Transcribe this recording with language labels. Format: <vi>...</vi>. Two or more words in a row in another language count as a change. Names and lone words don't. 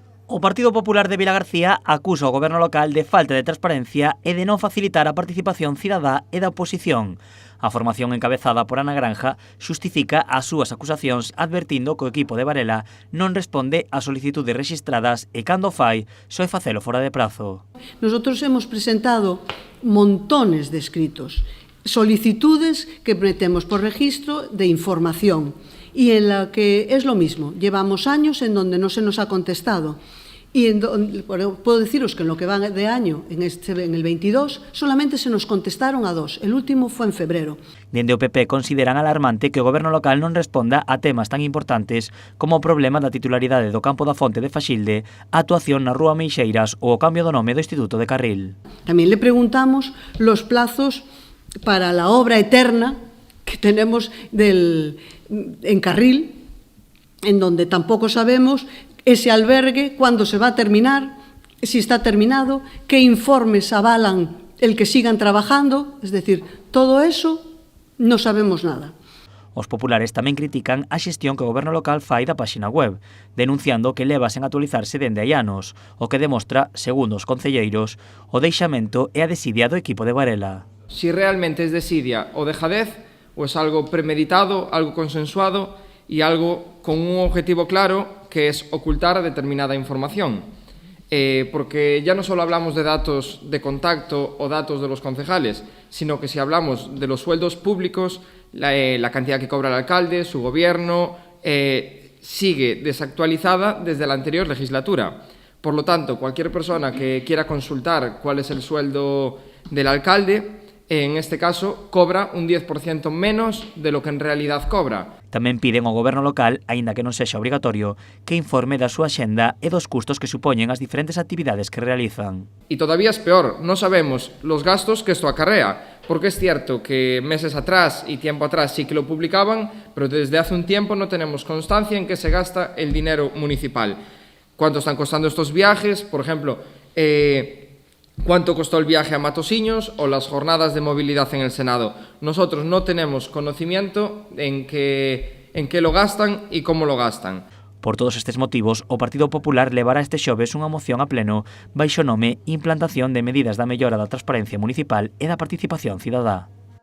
<gl>O Partido Popular de Vilagarcía acusa o goberno local de falta de transparencia e de non facilitar a participación cidadá e da oposición. A formación encabezada por Ana Granja xustifica as súas acusacións advertindo que o equipo de Varela non responde ás solicitudes rexistradas e cando fai, só é facelo fora de prazo.</gl> <es>Nosotros hemos presentado montones de escritos, solicitudes que metemos por registro de información y en la que es lo mismo. Llevamos años en donde no se nos ha contestado. Y puedo deciros que en lo que va de año, en el 22, solamente se nos contestaron a 2. El último fue en febrero.</es> <gl>Dende o PP consideran alarmante que o goberno local non responda a temas tan importantes como o problema da titularidade do campo da Fonte de Faxilde, a actuación na Rúa Meixeiras ou o cambio do nome do Instituto de Carril.</gl> <es>También le preguntamos los plazos para la obra eterna que tenemos en Carril, en donde tampoco sabemos ese albergue, cuándo se va a terminar, si está terminado, qué informes avalan el que sigan trabajando, es decir, todo eso no sabemos nada.</es> <gl>Os populares tamén critican a xestión que o goberno local fai da páxina web, denunciando que leva sen actualizarse dende hai anos, o que demostra, segundo os concelleiros, o deixamento e a desidia do equipo de Varela.</gl> <es>Si realmente es desidia o dejadez, o es algo premeditado, algo consensuado y algo con un objetivo claro, que es ocultar determinada información. Porque ya no solo hablamos de datos de contacto o datos de los concejales, sino que si hablamos de los sueldos públicos, la cantidad que cobra el alcalde, su gobierno, sigue desactualizada desde la anterior legislatura. Por lo tanto, cualquier persona que quiera consultar cuál es el sueldo del alcalde, en este caso, cobra un 10% menos de lo que en realidad cobra.</es> <gl>Tamén piden ao goberno local, aínda que non sexa obrigatorio, que informe da súa axenda e dos custos que supoñen as diferentes actividades que realizan.</gl> <es>Y todavía es peor, no sabemos los gastos que esto acarrea, porque es cierto que meses atrás y tiempo atrás sí que lo publicaban, pero desde hace un tiempo no tenemos constancia en qué se gasta el dinero municipal. ¿Cuánto están costando estos viajes? Por ejemplo, ¿cuánto costó el viaje a Matosiños o las jornadas de movilidad en el Senado? Nosotros no tenemos conocimiento en qué lo gastan y cómo lo gastan.</es> <gl>Por todos estes motivos, o Partido Popular levará este xoves unha moción a pleno baixo nome Implantación de medidas da mellora da transparencia municipal e da participación cidadá.</gl>